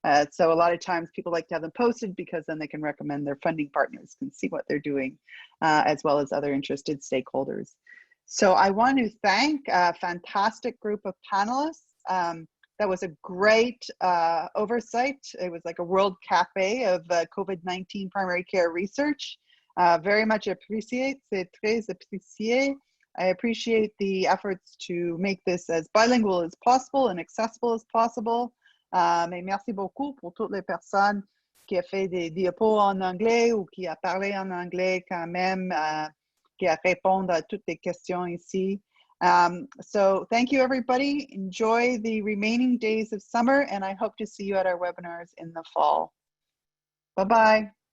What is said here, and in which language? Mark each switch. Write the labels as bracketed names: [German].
[English] So a lot of times people like to have them posted because then they can recommend their funding partners, can see what they're doing, as well as other interested stakeholders. So I want to thank a fantastic group of panelists. That was a great oversight. It was like a world cafe of COVID-19 primary care research. Very much appreciate, [French] c'est très apprécié. [English] I appreciate the efforts to make this as bilingual as possible and accessible as possible. [French] Mais merci beaucoup pour toutes les personnes qui a fait des diapos en anglais ou qui a parlé en anglais quand même, qui a répondu à toutes les questions ici. [English] So thank you, everybody. Enjoy the remaining days of summer, and I hope to see you at our webinars in the fall. Bye-bye.